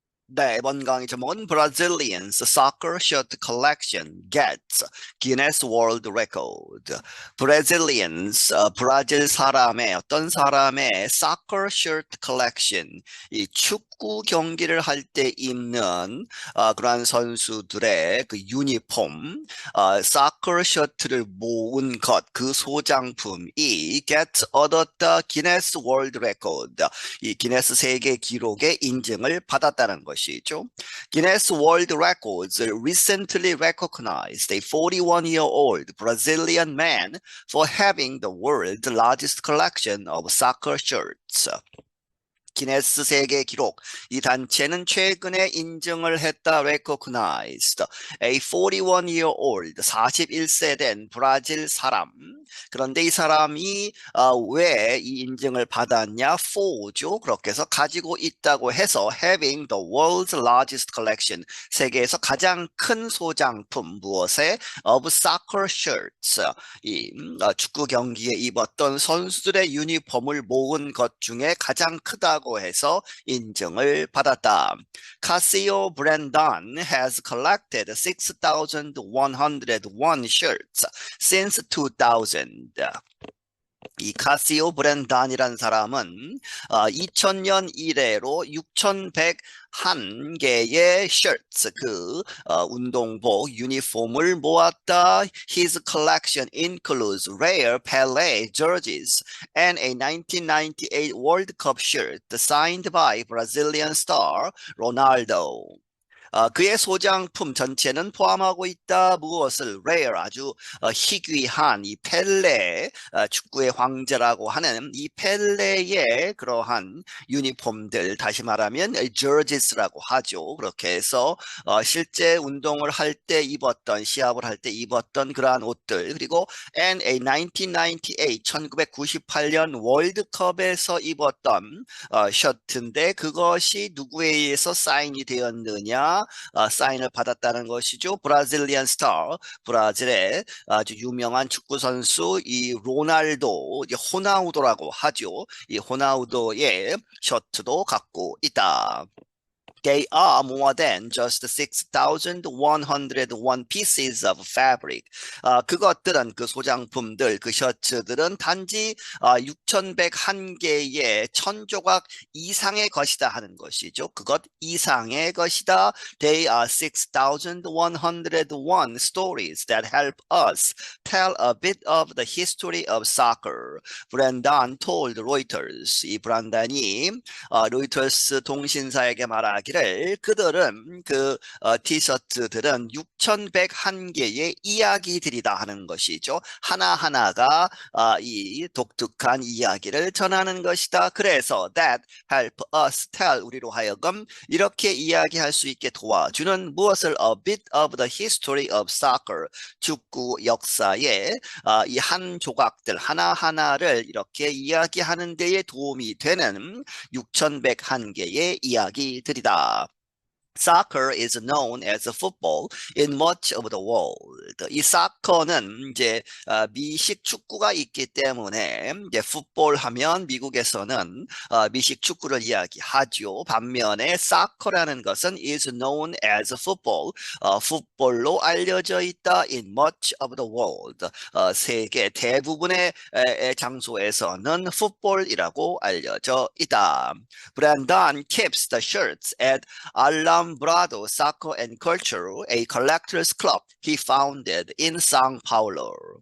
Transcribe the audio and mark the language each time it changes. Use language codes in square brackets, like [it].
[ko] 네, 이번 강의 제목은 [en] Brazilians Soccer Shirt Collection Gets Guinness World Record. [ko] 브라질 사람의 어떤 사람의 [en] Soccer Shirt Collection, [ko] 이 축구 경기를 할 때 입는 그러한 선수들의 그 유니폼, Soccer 셔츠를 모은 것, 그 소장품이 얻었다 [en] Guinness World Record. [ko] 이 기네스 세계 기록의 인증을 받았다는 것이죠. [en] Guinness World Records recently recognized a 41-year-old Brazilian man for having the world's largest collection of soccer shirts. [ko] 기네스 세계 기록 이 단체는 최근에 인증을 했다. [en] recognized a 41-year-old [ko] 41세 된 브라질 사람. 그런데 이 사람이 왜 이 인증을 받았냐? for죠. 그렇게 해서 가지고 있다고 해서 [en] having the world's largest collection [ko] 세계에서 가장 큰 소장품 무엇에 [en] of soccer shirts [ko] 이 축구 경기에 입었던 선수들의 유니폼을 모은 것 중에 가장 크다고 해서 인증을 받았다. [en] Casio Brandon has collected 6,101 shirts since 2000. [ko] 이 카시오 브랜단이라는 사람은 2000년 이래로 6,101개의 셔츠, 운동복, 유니폼을 모았다. [en] His collection includes rare Pelé jerseys and a 1998 World Cup shirt signed by Brazilian star Ronaldo. [ko] 그의 소장품 전체는 포함하고 있다. 무엇을? rare, 아주 희귀한 이 펠레, 축구의 황제라고 하는 이 펠레의 그러한 유니폼들, 다시 말하면 jerseys라고 하죠. 그렇게 해서 실제 운동을 할 때 입었던, 시합을 할 때 입었던 그러한 옷들, 그리고 [en] and a 1998, [ko] 1998년 월드컵에서 입었던 셔츠인데 그것이 누구에 의해서 사인이 되었느냐? 사인을 받았다는 것이죠. 브라질리안 스타, 브라질의 아주 유명한 축구 선수 이 로날도, 호나우도라고 하죠. 이 호나우도의 셔츠도 갖고 있다. [en] They are more than just 6,101 pieces of fabric. [ko] 그것들은 그 소장품들, 그 셔츠들은 단지 6,101개의 천조각 이상의 것이다 하는 것이죠. 그것 이상의 것이다. [en] They are 6,101 stories that help us tell a bit of the history of soccer. 브랜단 told Reuters. [ko] 이 브란단이 로이터스 통신사에게 말하기를 그들은 티셔츠들은 6,101개의 이야기들이다 하는 것이죠. 하나하나가 이 독특한 이야기를 전하는 것이다. 그래서 [en] that help us tell [ko] 우리로 하여금 이렇게 이야기할 수 있게 도와주는 무엇을 [en] a bit of the history of soccer [ko] 축구 역사의 이 한 조각들 하나하나를 이렇게 이야기하는 데에 도움이 되는 6,101개의 이야기들이다. [en] Soccer is known as football in much of the world. [ko] 이 사커는 이제 미식 축구가 있기 때문에 이제 풋볼 하면 미국에서는 미식 축구를 이야기하죠. 반면에 사커라는 것은 [en] is known as football. [ko] 풋볼로 알려져 있다 [en] in much of the world. [ko] 세계 대부분의 장소에서는 풋볼이라고 알려져 있다. [en] Brandon keeps the shirts at Alambrado Soccer and Culture, a collector's club he founded in São Paulo.